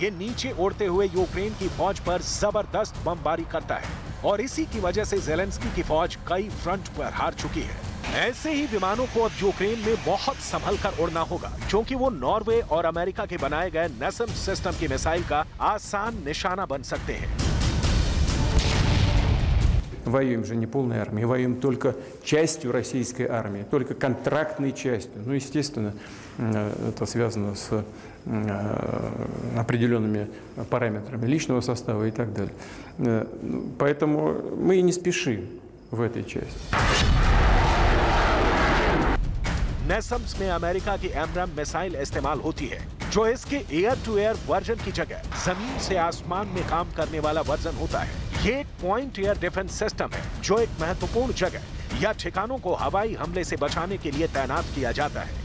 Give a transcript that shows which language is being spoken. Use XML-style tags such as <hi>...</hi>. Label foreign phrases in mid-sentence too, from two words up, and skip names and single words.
<hi>ये नीचे उड़ते हुए यूक्रेन की फौज पर जबरदस्त बमबारी करता है और इसी की वजह से ज़ेलेंस्की की फौज कई फ्रंट पर हार चुकी है। ऐसे ही विमानों को अब यूक्रेन में बहुत संभल कर उड़ना होगा, क्योंकि वो नॉर्वे और अमेरिका के बनाए गए NASAMS सिस्टम की मिसाइल का आसान निशाना बन सकते हैं।</hi> <ru>Воюем же не полной армией, воюем только частью российской армии, только контрактной частью. Ну, естественно, это связано с определенными параметрами личного состава и так далее. Поэтому мы и не спешим в этой части.</ru> <hi>NASAMS में अमेरिका की एमराम मिसाइल इस्तेमाल होती है, जो इसके</hi> <en>air to air version</en> <hi>की जगह जमीन से आसमान में काम करने वाला वर्जन होता है। ये एक</hi> <en>point air defense system</en> <hi>है, जो एक महत्वपूर्ण जगह या ठिकानों को हवाई हमले से बचाने के लिए तैनात किया जाता है।</hi>